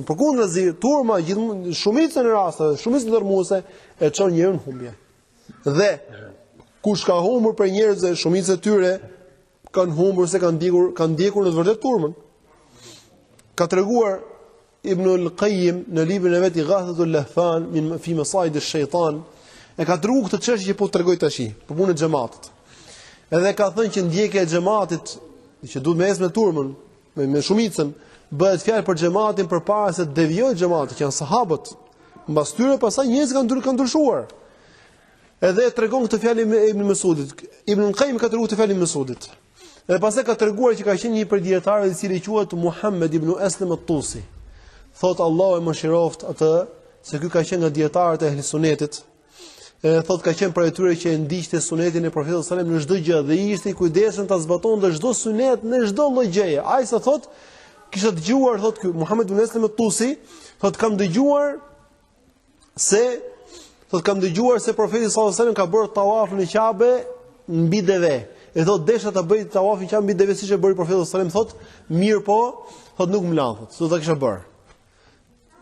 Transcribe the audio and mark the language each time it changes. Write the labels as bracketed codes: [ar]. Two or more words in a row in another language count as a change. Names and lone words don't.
[sq] Përkundrazi, turma gjithmonë shumica në raste, shumica ndërmuese e çon njeriu në humbje. Dhe kush ka humbur për njerëzve, shumica e tyre kanë humbur se kanë ndjekur në të vërtetë turmën. Ka treguar Ibn al-Qayyim në librin e vet i Ghathatul Lahfan fi Masaid ash-Shaytan, e ka treguar këtë çështje që po tregoj tash, për punën e xhamatit. Edhe ka thënë që ndjekja e xhamatit, që duhet me me turmën, me shumicën, bëhet fjalë për xhamatin përpara se të devijojë xhamati, që janë sahabët. Mbas tyre pastaj njerëz kanë ndryshuar. Edhe tregon këtë fjalë Ibn Mas'udit. Ibn al-Qayyim ka treguar këtë fjalë Ibn Mas'udit. Dhe pastaj ka treguar që ka qenë një prej dietarëve i cili quhet Muhammad ibn Aslam at-Tusi. Thot Allahu e mëshiroft atë, se ky ka qenë nga dietarët e EhliSunetit. Thot ka qenë prej atyre që e ndiqte sunetin e Profetit [ar] صلى الله عليه وسلم [sq] në çdo gjë dhe ishte i kujdesshëm ta zbatonte çdo sunet në çdo lloj gjëje. Ai sa thot, kisha dëgjuar thot ky Muhammad ibn Aslam at-Tusi, thot kam dëgjuar se Profeti [ar] صلى الله عليه وسلم [sq] ka bërë tawaf në Kabe mbi deve. E thot desha ta bëj tawafin që mbi deve siç e bëri Profeti [ar] صلى الله عليه وسلم, [sq] thot mirë po, thot nuk më lan, thot, s'do ta kisha bërë.